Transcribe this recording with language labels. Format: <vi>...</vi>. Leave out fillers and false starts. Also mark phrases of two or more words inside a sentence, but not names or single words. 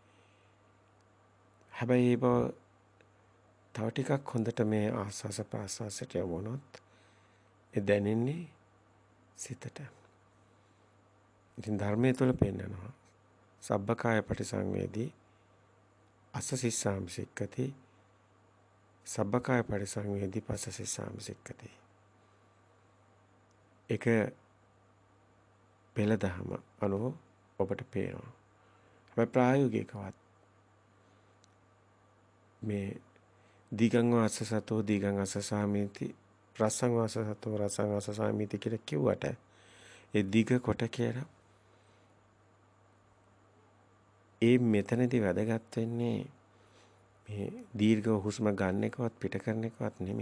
<si>හැබැයි ඒ බව තව ටිකක් හොඳට මේ ආස්වාස ප්‍රාස්වාසයට යවුනොත් ඒ දැනෙන්නේ සිතට. ඉතින් ධර්මයේ තුල පෙන්නනවා</si> <pi>සබ්බකාය පටිසංවේදී අස්ස සිස්සාමි සික්කති සබ්බකාය පටිසංවේදී පස්ස සිස්සාමි සික්කති.</pi> <si>ඒක පෙළ දහම අනුව ඔබට පේනවා. හැබැයි ප්‍රායෝගිකවත් මේ</si> <pi>දීගං වාසසතෝ දීගං අසසාමීති රසං වාසසතෝ රසං වාසසාමීති</pi> <si>කියලා කිව්වට ඒ දීග කොට කියලා ඒ මෙතනදී වැදගත් වෙන්නේ මේ දීර්ඝ හුස්ම ගන්න එකවත් පිට කරන එකවත් නෙමෙයි.</si>